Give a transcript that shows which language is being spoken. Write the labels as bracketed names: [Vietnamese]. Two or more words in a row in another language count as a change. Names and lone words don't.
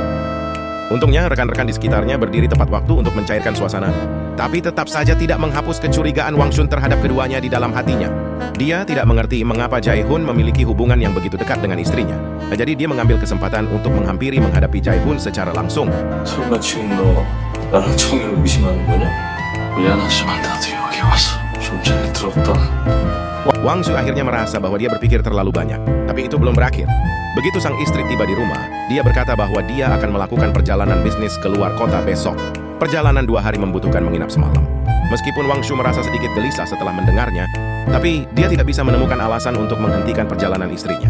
[Indonesian] Untungnya rekan-rekan di sekitarnya berdiri tepat waktu untuk mencairkan suasana. Tapi tetap saja tidak menghapus kecurigaan Wang Shun terhadap keduanya di dalam hatinya. Dia tidak mengerti mengapa Jae-hoon memiliki hubungan yang begitu dekat dengan istrinya. Jadi dia mengambil kesempatan untuk menghampiri menghadapi Jae-hoon secara langsung. [Korean] 설마 지금 너 나랑 정의를 의심하는 거냐? 미안하지만 나도 여기 와서 좀 전에 들었다. [Indonesian] Wang Shu akhirnya merasa bahwa dia berpikir terlalu banyak. Tapi itu belum berakhir. Begitu sang istri tiba di rumah, dia berkata bahwa dia akan melakukan perjalanan bisnis keluar kota besok. Perjalanan 2 hari membutuhkan menginap semalam. Meskipun Wang Shu merasa sedikit gelisah setelah mendengarnya, tapi dia tidak bisa menemukan alasan untuk menghentikan perjalanan istrinya.